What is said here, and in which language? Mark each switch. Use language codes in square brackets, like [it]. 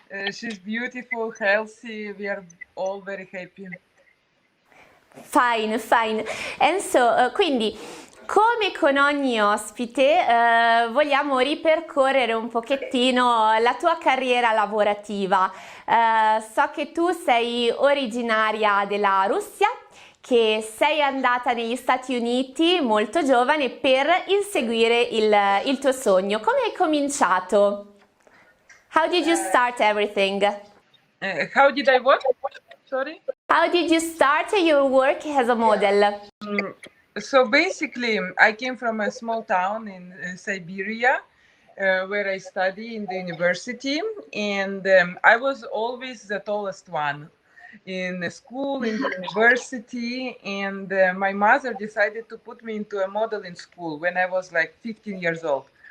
[en] She's beautiful, healthy. We are all very happy. Fine. And so, [it] quindi, come con ogni ospite, vogliamo ripercorrere un pochettino la tua carriera lavorativa. So che tu sei originaria della Russia, che sei andata negli Stati Uniti molto giovane per inseguire il tuo sogno. Come hai cominciato? [en] How did you start everything? How did I what? Sorry? How did you start your work as a model? So basically, I came from a small town in Siberia, where I studied in the university, and I was always the tallest one in the school, in the university, and my mother decided to put me into a modeling school when I was like 15 years old.